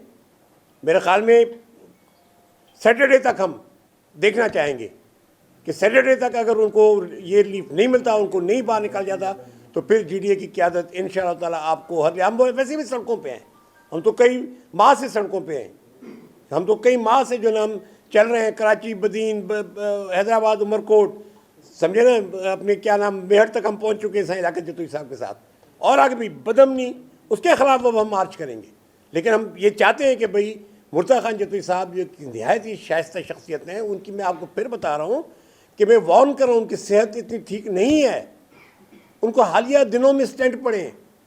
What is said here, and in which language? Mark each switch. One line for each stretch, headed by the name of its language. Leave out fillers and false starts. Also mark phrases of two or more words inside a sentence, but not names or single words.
Urdu: میرے خیال میں سیٹرڈے تک ہم دیکھنا چاہیں گے کہ سیٹرڈے تک اگر ان کو یہ ریلیف نہیں ملتا، ان کو نہیں باہر نکال جاتا، تو پھر جی ڈی اے کی قیادت
Arabic: إن شاء الله تعالى
Urdu: آپ کو ہم ویسے بھی سڑکوں پہ ہیں، ہم تو کئی ماہ سے سڑکوں پہ ہیں، ہم تو کئی ماہ سے جو نا ہم چل رہے ہیں, कराची, बदीन, हैदराबाद, उमरकोट, سمجھے نا، اپنے کیا نام میہڑ تک ہم پہنچ چکے ہیں سائیں لیاقت جتوئی صاحب کے ساتھ، اور آگے بھی بدامنی اس کے خلاف اب ہم مارچ کریں گے. لیکن ہم یہ چاہتے ہیں کہ بھائی مرتضیٰ خان جتوئی صاحب جو نہایت ہی شائستہ شخصیت ہیں، ان کی میں آپ کو پھر بتا رہا ہوں کہ میں وارن کر رہا ہوں، ان کی صحت اتنی ٹھیک نہیں ہے، ان کو حالیہ دنوں میں اسٹنٹ پڑے ہیں.